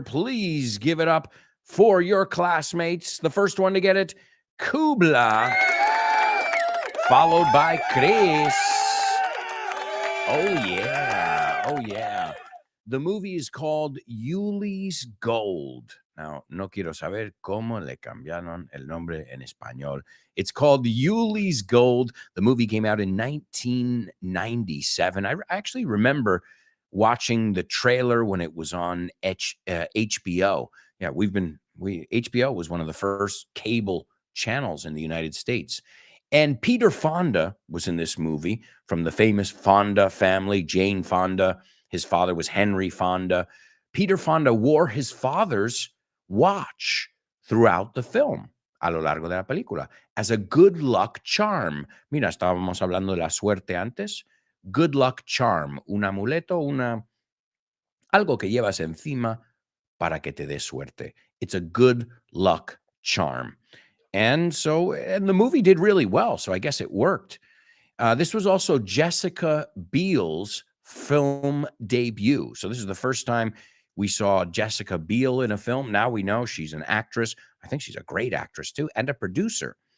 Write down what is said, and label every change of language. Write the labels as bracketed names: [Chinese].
[English] Please give it up for your classmates. The first one to get it, Kubla, followed by Chris. Oh, yeah. Oh, yeah. The movie is called Yuli's Gold. [Spanish] Now, no quiero saber cómo le cambiaron el nombre en español. [English] It's called Yuli's Gold. The movie came out in 1997. I actually remember watching the trailer when it was on HBO. Yeah, HBO was one of the first cable channels in the United States. And Peter Fonda was in this movie from the famous Fonda family, Jane Fonda. His father was Henry Fonda. Peter Fonda wore his father's watch throughout the film, a lo largo de la película, as a good luck charm. [Spanish] Mira, estábamos hablando de la suerte antes. Good luck charm, un amuleto, algo que llevas encima para que te dé suerte. [English] It's a good luck charm. And the movie did really well, so I guess it worked. This was also Jessica Biel's film debut. So this is the first time we saw Jessica Biel in a film. Now we know she's an actress. I think she's a great actress too, and a producer.